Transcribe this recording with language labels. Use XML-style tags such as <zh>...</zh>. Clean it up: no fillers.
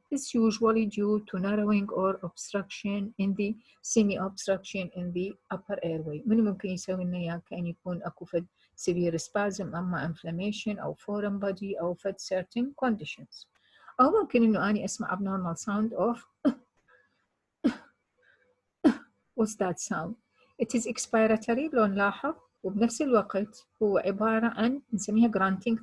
<en>It's usually due to narrowing or obstruction in the semi-obstruction in the upper airway.</en> <ar>من ممكن يسوي لنا إياه؟ كأن يكون أكو فد</ar> <en>severe spasm</en> <ar>أما inflammation أو foreign body أو فد certain conditions. أو ممكن إنه أني أسمع</ar> <en>abnormal sound of what's that sound? It is expiratory</en> <ar>لو نلاحظ، وبنفس الوقت هو عبارة عن نسميها grunting.</ar>